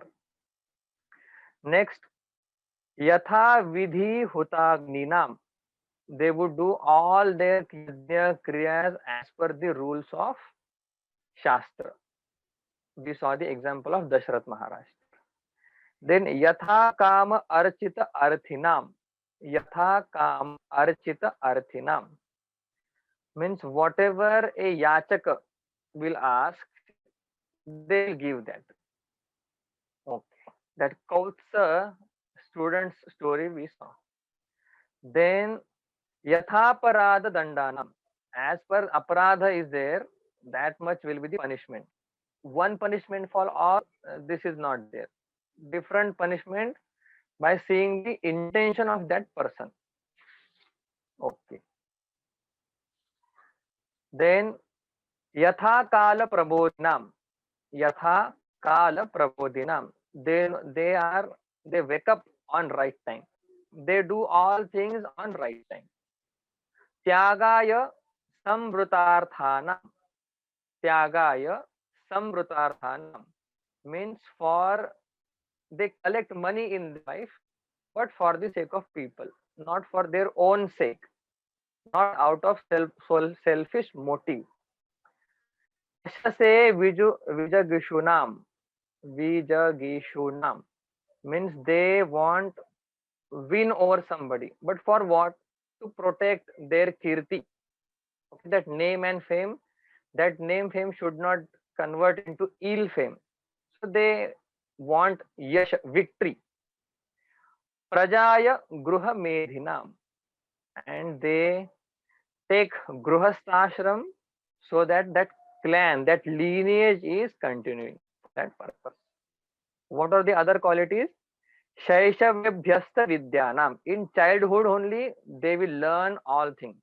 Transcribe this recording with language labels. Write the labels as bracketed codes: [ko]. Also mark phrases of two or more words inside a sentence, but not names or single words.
[en] Next, [sa] Yatha Vidhi Hutagninam. [en] They would do all their kriyas as per the rules of Shastra. We saw the example of Dashrath Maharaj. [sa] Then yatha kama archita arthinam. Yatha kama archita arthinam [en] means whatever a yachaka will ask, they will give that. Okay. That Kautsa student's story we saw. [sa] Then yathaparada dandanam. [en] As per aparadha is there, that much will be the punishment. One punishment for all, this is not there. Different punishment by seeing the intention of that person. Okay. Then [sa] yatha kala prabodhinam. Yatha kala prabodhinam. [en] They wake up on right time. They do all things on right time. [sa] Tyagaya samvrutarthanam. Tyagaya samvrutarthanam [en] means for they collect money in life, but for the sake of people, not for their own sake, not out of selfish motive. [sa] Yashase vijagishunam. [en] Vijagishunam means they want win over somebody, but for what? To protect their kirti. Okay, that name and fame, that name fame should not convert into ill fame. So they want yash, victory. [sa] Prajaya gruha medhinam, [en] and they take gruhasthashram so that that clan, that lineage is continuing for that purpose. What are the other qualities? [sa] Shaishavebhyasta vidyanam. [en] In childhood only they will learn all things.